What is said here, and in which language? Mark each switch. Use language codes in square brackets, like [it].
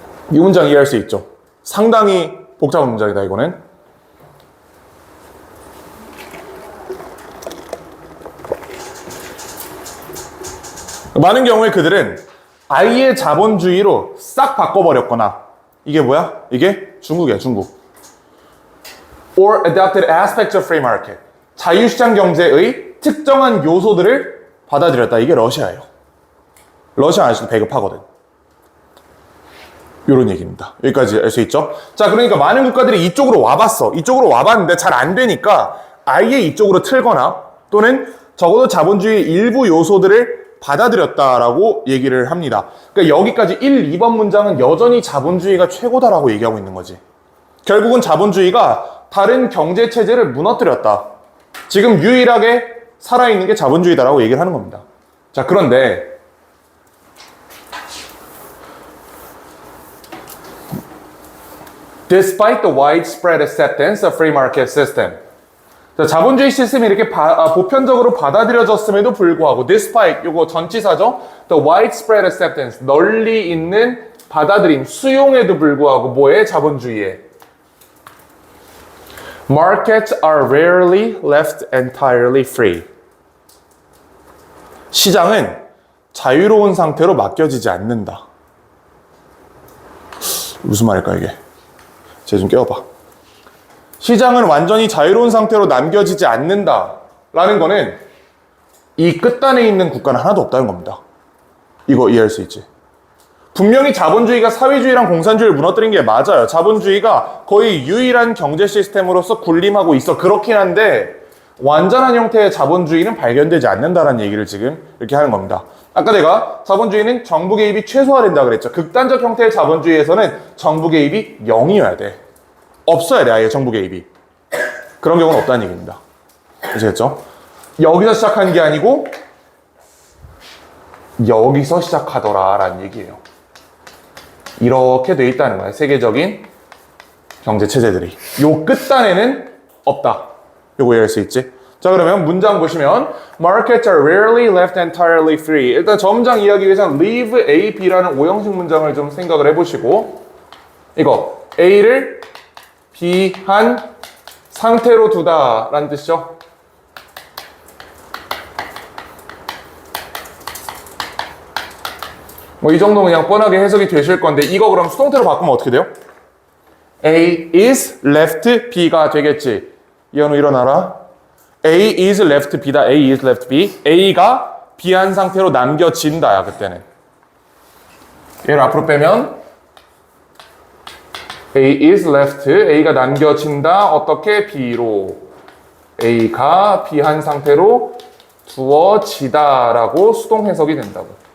[ko] 이 문장 이해할 수 있죠? 상당히 복잡한 문장이다 이거는. 많은 경우에 그들은 아예 자본주의로 싹 바꿔버렸거나 이게 뭐야? 이게 중국이야, 중국. [en] Or adopted aspects of free market. [ko] 자유시장 경제의 특정한 요소들을 받아들였다. 이게 러시아예요. 러시아 아직도 배급하거든. 이런 얘기입니다. 여기까지 알 수 있죠? 자, 그러니까 많은 국가들이 이쪽으로 와봤어. 이쪽으로 와봤는데 잘 안 되니까 아예 이쪽으로 틀거나 또는 적어도 자본주의 일부 요소들을 받아들였다라고 얘기를 합니다. 그러니까 여기까지 1, 2번 문장은 여전히 자본주의가 최고다라고 얘기하고 있는 거지. 결국은 자본주의가 다른 경제체제를 무너뜨렸다. 지금 유일하게 살아있는 게 자본주의다라고 얘기를 하는 겁니다. 자, 그런데 [en] Despite the widespread acceptance of free market system. [ko] 자, 자본주의 시스템이 이렇게 보편적으로 받아들여졌음에도 불구하고 [en] despite, [ko] 요거 전치사죠? [en] The widespread acceptance, [ko] 널리 있는 받아들임, 수용에도 불구하고 뭐에? 자본주의에. [en] Markets are rarely left entirely free. [ko] 시장은 자유로운 상태로 맡겨지지 않는다. 무슨 말일까 이게? 쟤 좀 깨워봐. 시장은 완전히 자유로운 상태로 남겨지지 않는다라는 거는 이 끝단에 있는 국가는 하나도 없다는 겁니다. 이거 이해할 수 있지? 분명히 자본주의가 사회주의랑 공산주의를 무너뜨린 게 맞아요. 자본주의가 거의 유일한 경제 시스템으로서 군림하고 있어. 그렇긴 한데 완전한 형태의 자본주의는 발견되지 않는다라는 얘기를 지금 이렇게 하는 겁니다. 아까 내가 자본주의는 정부 개입이 최소화된다 그랬죠. 극단적 형태의 자본주의에서는 정부 개입이 0이어야 돼. 없어야 돼, 아예 정부 개입이. 그런 경우는 없다는 얘기입니다. 아시겠죠? 여기서 시작한 게 아니고 여기서 시작하더라라는 얘기예요. 이렇게 돼 있다는 거야, 세계적인 경제 체제들이. 요 끝단에는 없다. 요거 이해할 수 있지? 자, 그러면 문장 보시면 [en] Markets are rarely left entirely free. [ko] 일단 저 문장 이해하기 위해서는 leave A, B라는 5형식 문장을 좀 생각을 해보시고 이거 A를 B한 상태로 두다라는 뜻이죠. 뭐 이 정도는 그냥 뻔하게 해석이 되실 건데 이거 그럼 수동태로 바꾸면 어떻게 돼요? A is left B가 되겠지. 이현우 일어나라. A is left B다. A is left B. A가 B한 상태로 남겨진다야 그때는. 얘를 앞으로 빼면 A is left, A가 남겨진다. 어떻게? B로. A가 B한 상태로 두어지다라고 수동 해석이 된다고.